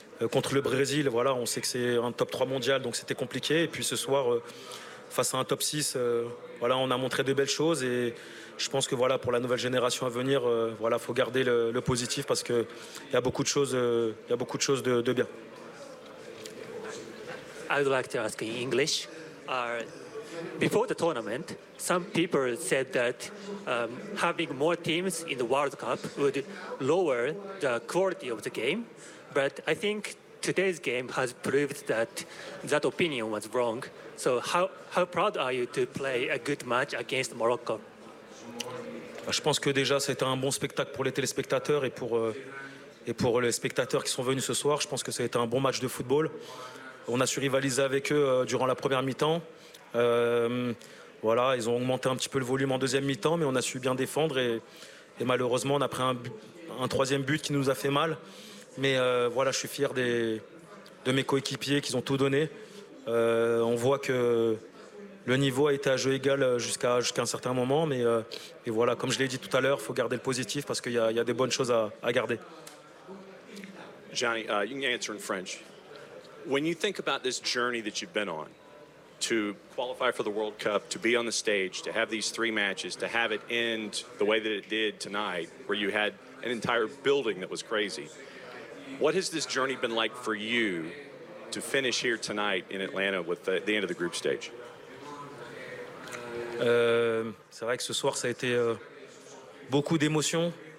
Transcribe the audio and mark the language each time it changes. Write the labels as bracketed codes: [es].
[fr] Contre le Brésil, voilà, on sait que c'est un top 3 mondial, donc c'était compliqué. Et puis ce soir, face à un top 6, on a montré de belles choses. Et je pense que voilà, pour la nouvelle génération à venir, faut garder le positif parce qu'il y a beaucoup de choses, de bien. [en] I would like to ask in English. Before the tournament, some people said that having more teams in the World Cup would lower the quality of the game. But I think today's game has proved that opinion was wrong. So how proud are you to play a good match against Morocco? [fr] Je pense que déjà c'était un bon spectacle pour les téléspectateurs et pour les spectateurs qui sont venus ce soir. Je pense que ça a été un bon match de football. On a su rivaliser avec eux durant la première mi-temps. Ils ont augmenté un petit peu le volume en deuxième mi-temps, mais on a su bien défendre et malheureusement on a pris un troisième but qui nous a fait mal. Mais je suis fier de mes coéquipiers qui ont tout donné. On voit que le niveau a été à jeu égal jusqu'à un certain moment. Mais comme je l'ai dit tout à l'heure, il faut garder le positif parce qu'il y a des bonnes choses à garder. [en] Johnny, you can answer in French. When you think about this journey that you've been on, to qualify for the World Cup, to be on the stage, to have these three matches, to have it end the way that it did tonight, where you had an entire building that was crazy. What has this journey been like for you to finish here tonight in Atlanta with the end of the group stage? [fr] C'est vrai que ce soir, ça a été beaucoup d'émotions.